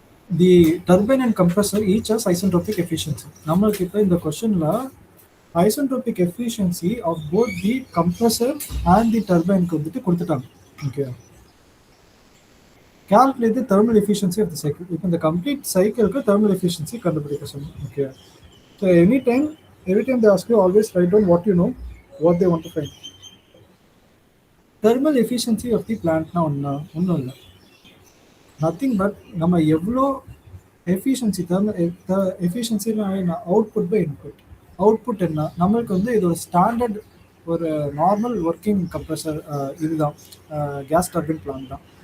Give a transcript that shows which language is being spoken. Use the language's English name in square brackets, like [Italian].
[English] The turbine and compressor each has isentropic efficiency. [Tamil] நம்மளுக்கு இப்போ இந்த கொஸ்டின்ல isentropic efficiency of both the compressor and the டர்பைனுக்கு வந்துட்டு கொடுத்துட்டாங்க. [English] Okay, calculate the thermal efficiency of the cycle. [Tamil] இப்போ இந்த கம்ப்ளீட் சைக்கிளுக்கு thermal efficiency கண்டுபிடிக்க சொன்னோம். [English] Okay, so every time they ask you, always write down what you know, what they want to find. [Tamil] thermal efficiency of the plantனா ஒன்றும் இல்லை, nothing but நம்ம எவ்வளோ efficiency, எஃபிஷியன்சினா output by input. Output என்ன, நம்மளுக்கு வந்து இது ஒரு ஸ்டாண்டர்ட் ஒரு நார்மல் ஒர்க்கிங் கம்ப்ரஸர் இதுதான், கேஸ் டர்பைன் பிளான் தான்.